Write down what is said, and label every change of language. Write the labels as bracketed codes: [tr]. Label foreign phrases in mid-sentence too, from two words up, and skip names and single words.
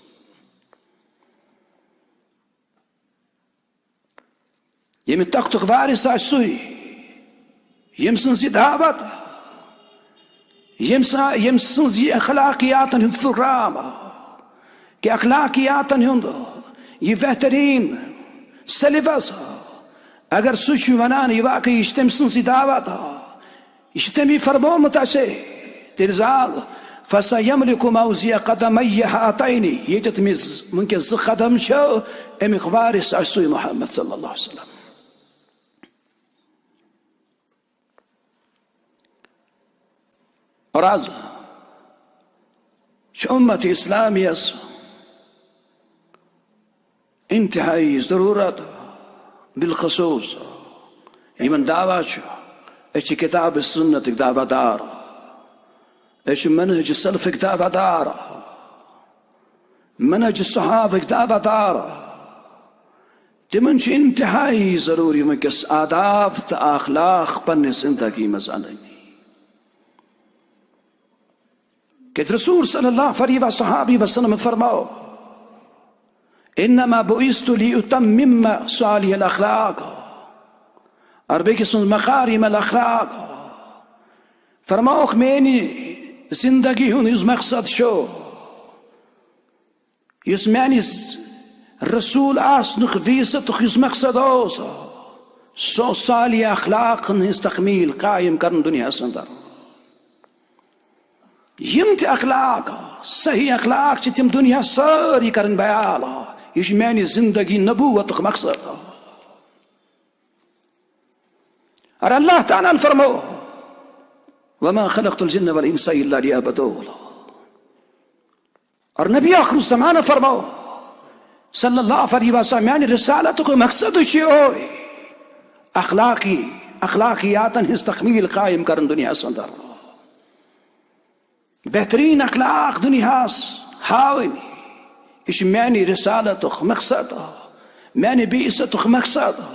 [ks] یمہ تختک وارث آہ سہ یم سن یہ دعوت یم سنز یہ اخلاقیاتن ہند پروگرام کہ اخلاقیاتن ہند یہ بہترین سلیبس اگر سہ ونان یہ واقعی یہ تم سن دعوت یہ تمی فرمومت تیل زال [ar] فَسَيَمْلِكُ مَوْزِيَ قَدَمَيَّ هَاتَيْنِ [ks] ییٚتٮ۪تھ مےٚ وٕنکٮ۪س 2 قدم چھِ امیُک وارث آسہِ سُے محمد [ar] صلی اللہ علیہ وسلم. [ks] اور آز چھِ اُمت اسلامیَس انتہائی ضروٗرت بالخصوٗص یِمن دعوا چھُ أسۍ چھِ کتاب سنتٕکۍ دعوا دار، أسۍ چھِ منہج سلفٕکۍ دعوا دار، منہج صحابٕکۍ دعوا دار. تمن چھُ انتہائی ضروٗری وٕنکٮ۪س آداب تہٕ اخلاق پننہِ زندگی منٛز انٕنۍ. کہ رسول [ar] صلی اللہ علیہ وصحابہ وسلم [ks] فرماؤ [ar] انما بعثت لأتمم صالح الاخلاق [ks] اور بیٚکہِ سُنٛد [ar] مکارم الاخلاق. [ks] فرماؤکھ میٛانہِ زندگی ہُنٛد یُس مقصد چھُ، یُس میٛانہِ رسول آسنُک ویٖزتُک یُس مقصد اوس، سُہ اوس صالح اخلاقن ہٕنٛز تکمیٖل قٲیِم کرُن دُنیاہس انٛدر. یم تہِ اخلاق صحیح اخلاق چھِ تِم دنیا سٲری کرن بیان. یہ چھُ میٛانہِ زندگی نبوتُک مقصد. اور اللہ تعالیٰ فرمو [ar] وما خلقت الجن والانس الا ليعبدون. [ks] اور نبی [ar] آخر الزمان [ks] فرمو [ar] صلی اللہ علیہ وسلم [ks] میٛانہِ رسالتُک مقصد چھُ اخلاقیاتن ہٕنٛز تکمیٖل قٲیِم کرن دنیاہس انٛدر. بہترین اخلاق دنیاہس ہاوٕنۍ، یہ چھُ میٛانہِ رسالتُک مقصد، میٛانہِ بعثتُک مقصد.